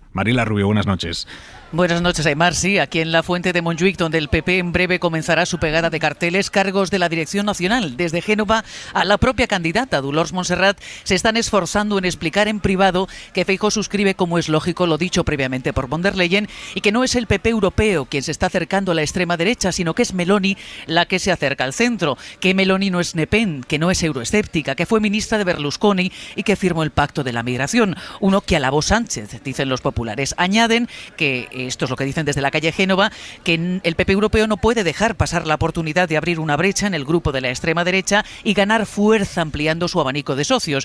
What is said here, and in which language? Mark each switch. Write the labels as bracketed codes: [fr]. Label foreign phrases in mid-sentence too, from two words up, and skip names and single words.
[es] Mariela Rubio, buenas noches. Buenas noches, Aimar. Sí, aquí en la Fuente de Montjuïc, donde el PP en breve comenzará su pegada de carteles, cargos de la dirección nacional. Desde Génova a la propia candidata, Dolors Montserrat, se están esforzando en explicar en privado que Feijóo suscribe, como es lógico, lo dicho previamente por von der Leyen, y que no es el PP europeo quien se está acercando a la extrema derecha, sino que es Meloni la que se acerca al centro, que Meloni no es Le Pen, que no es euroescéptica, que fue ministra de Berlusconi y que firmó el pacto de la migración, uno que alabó Sánchez, dicen los populares. Añaden que, esto es lo que dicen desde la calle Génova, que el PP europeo no puede dejar pasar la oportunidad de abrir una brecha en el grupo de la extrema derecha y ganar fuerza ampliando su abanico de socios.